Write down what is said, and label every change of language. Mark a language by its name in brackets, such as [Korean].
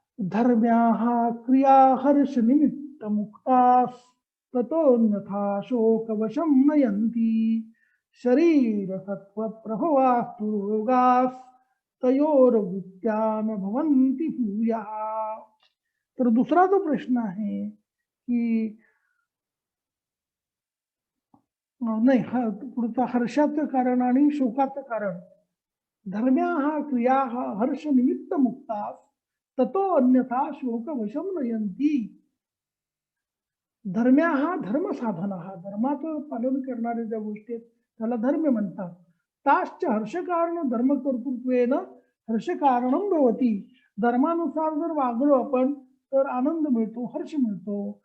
[Sanskrit] धर्म्याः क्रिया हर्ष निमित्त मुक्तास ततोन्यथा शोकवशं नयन्ति शरीर सत्व प्रभवास्तु रोगास तयोर्वृत्त्या न भवन्ति भूयः. [Marathi] तर दुसरा जो प्रश्न आहे की नाही हा पुढचा हर्षाचं कारण आणि शोकाचं कारण. [Sanskrit] धर्म्याः क्रियाः हर्ष निमित्त मुक्तास ततो अन्यथा शोक वशम नयन्ति. [Marathi] धर्म्या हा धर्म साधना, हा धर्माचं पालन करणारे ज्या गोष्टी आहेत त्याला धर्म म्हणतात. [Sanskrit] ताश्च हर्ष कारण धर्म कर्तृत्वेन हर्ष कारणं भवति. [Marathi] धर्मानुसार जर वागलो आपण तर आनंद मिळतो, हर्ष मिळतो.